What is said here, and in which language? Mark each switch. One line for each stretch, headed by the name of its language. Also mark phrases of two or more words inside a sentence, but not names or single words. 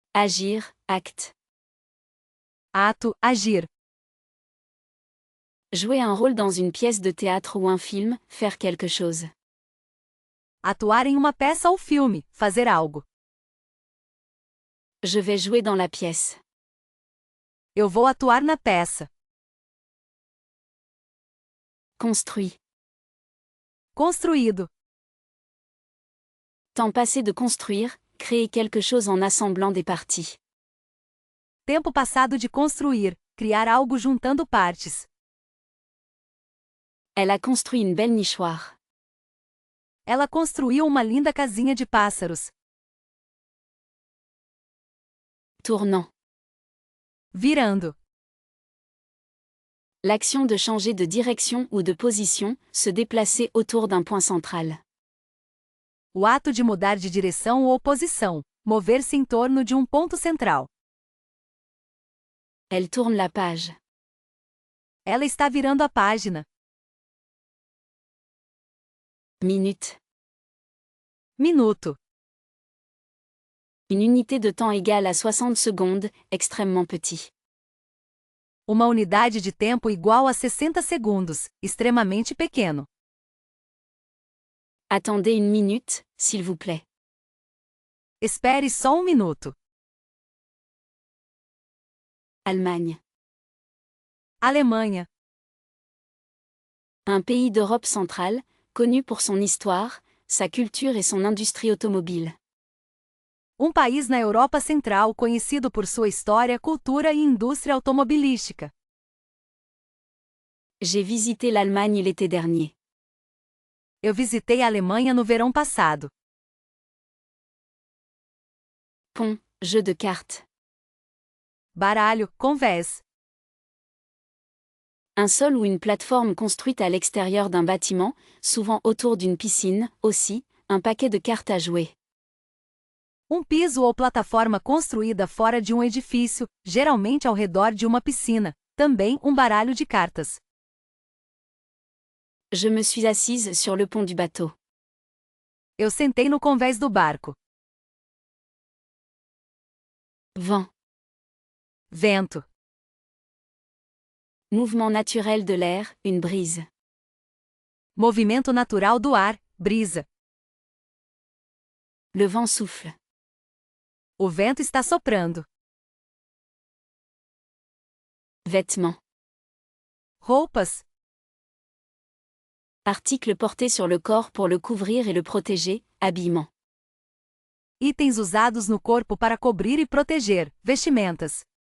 French: Agir, acte.
Portuguese: Ato, agir.
French: Jouer un rôle dans une pièce de théâtre ou un film, faire quelque chose.
Portuguese: Atuar em uma peça ou filme, fazer algo.
French: Je vais jouer dans la pièce.
Portuguese: Eu vou atuar na peça.
French: Construit.
Portuguese: Construído.
French: Temps passé de construire, créer quelque chose en assemblant des parties.
Portuguese: Tempo passado de construir, criar algo juntando partes.
French: Elle a construit une belle nichoire.
Portuguese: Ela construiu uma linda casinha de pássaros.
French: Tournant.
Portuguese: Virando.
French: L'action de changer de direction ou de position, se déplacer autour d'un point central.
Portuguese: O ato de mudar de direção ou posição, mover-se em torno de um ponto central.
French: Elle tourne la page.
Portuguese: Ela está virando a página.
French: Minute.
Portuguese: Minuto.
French: Une unité de temps égale à 60 secondes, extrêmement petit.
Portuguese: Uma unidade de tempo igual a 60 segundos, extremamente pequeno.
French: Attendez une minute, s'il vous plaît.
Portuguese: Espere só um minuto.
French: Allemagne.
Portuguese: Alemanha.
French: Un pays d'Europe centrale, connu pour son histoire, sa culture et son industrie automobile.
Portuguese: Um país na Europa Central conhecido por sua história, cultura e indústria automobilística.
French: J'ai visité l'Allemagne l'été dernier.
Portuguese: Eu visitei a Alemanha no verão passado.
French: Pont, jeu de cartes.
Portuguese: Baralho, convés.
French: Un sol ou une plateforme construite à l'extérieur d'un bâtiment, souvent autour d'une piscine, aussi, un paquet de cartes à jouer.
Portuguese: Um piso ou plataforma construída fora de um edifício, geralmente ao redor de uma piscina. Também um baralho de cartas.
French: Je me suis assise sur le pont du bateau.
Portuguese: Eu sentei no convés do barco.
French: Vent.
Portuguese: Vento.
French: Mouvement naturel de l'air, une brise.
Portuguese: Movimento natural do ar, brisa.
French: Le vent souffle.
Portuguese: O vento está soprando.
French: Vêtements.
Portuguese: Roupas.
French: Article porté sur le corps pour le couvrir et le protéger, habillement.
Portuguese: Itens usados no corpo para cobrir e proteger, vestimentas.